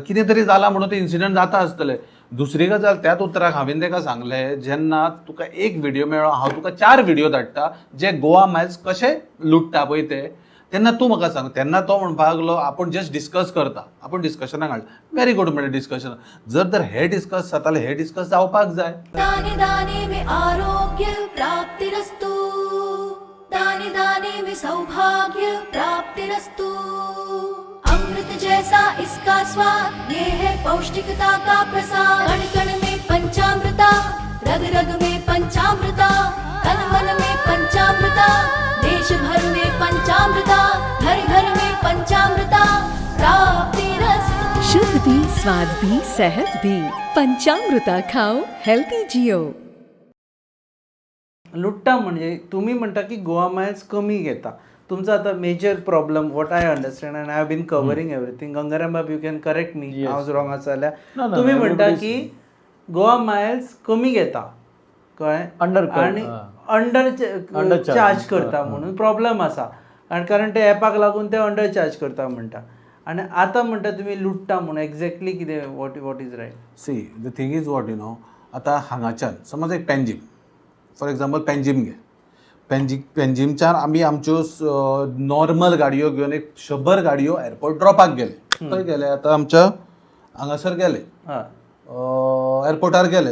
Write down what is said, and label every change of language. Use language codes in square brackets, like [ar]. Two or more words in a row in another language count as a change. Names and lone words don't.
[kok] कितें तरी जालां म्हणून ते इन्सिडंट जाता आसतले. दुसरी गजाल त्याच उतराक हांवें तेका सांगलें जेन्ना तुका एक व्हिडिओ मेळ्ळो हांव तुका 4 व्हिडिओ धाडटा जे गोवा मायल्स कशे लुटता पळय तेन्ना तूं म्हाका सांग. तेन्ना तो म्हणपाक लागलो आपूण जस्ट डिस्कस करता, आपूण डिस्कशनाक हाडटा. [en] very good [kok] म्हणलें डिस्कशन. जर तर हे डिस्कस जातालें हे डिस्कस जावपाक जाय. [hi] दाने दाने में आरोग्य प्राप्तिरस्तु, दाने दाने में सौभाग्य प्राप्तिरस्तु. अमृत जैसा इसका स्वाद, ये है पौष्टिकता का प्रसाद. कण कण में पंचामृता, रग रग में पंचामृता, तन मन में पंचामृता, देश भर में पंचामृता, घर घर में पंचामृता प्राप्तिरस्तु. शुद्ध भी, स्वाद भी, सेहत भी. पंचामृता खाओ, हेल्थी जियो. [kok] लुट्टा म्हणजे तुम्ही म्हणटा की गोवा मायल्स कमी घेता. तुमचा आता [en] major problem what I understand and I have been covering everything. [kok] गंगाराम बाब [en] you can correct me [kok] हांव रॉंग आसा जाल्यार. तुम्ही म्हणटा की गोवा मायल्स कमी घेता कळ्ळें आणि [en] under charge [kok] करता म्हणून प्रॉब्लेम आसा. आनी कारण ते एपाक लागून ते [en] under charge [kok] करता म्हणटा. आनी आतां म्हणटा तुमी लुट्टा म्हणून एक्झॅक्टली कितें [en] what is right. see the thing is what you know [kok] आतां हांगाच्यान समज एक पेंजीम [en] for example [kok] पेंजीम घे. पेंजीमच्यान आमी आमच्यो नॉर्मल गाडयो घेवन एक 100 गाडयो एअरपोर्ट ड्रॉपाक गेले. खंय गेले आतां आमच्या हांगासर गेले एअरपोर्टार गेले.